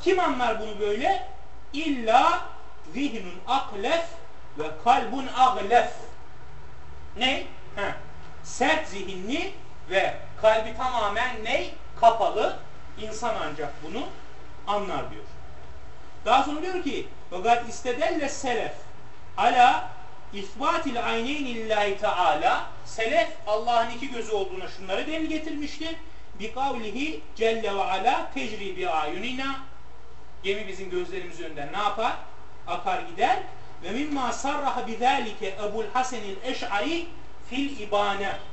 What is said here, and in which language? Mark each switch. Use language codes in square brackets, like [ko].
[tr] Kim anlar bunu böyle? [ar] İlla zihnun aklef ve kalbun aglef. [tr] Ne? Sert zihinli ve kalbi tamamen ne? Kapalı. İnsan ancak bunu anlar diyor. Daha sonra diyor ki [ar] وَقَدْ اِسْتَدَلَّ selef عَلَى اِثْبَاتِ الْعَيْنَيْنِ اللّٰهِ تَعَالَى. [tr] Selef Allah'ın iki gözü olduğuna şunları delil getirmiştir. [ar] بِقَوْلِهِ جَلَّ وَعَلَى تَجْرِي بِعَيُنِنَا. [tr] Gemi bizim gözlerimiz önünde ne yapar? Akar gider. [ar] وَمِمَّا صَرَّحَ بِذَٰلِكَ اَبُوْ الْحَسَنِ الْاَشْعَرِ فِي الْاِبَانَ.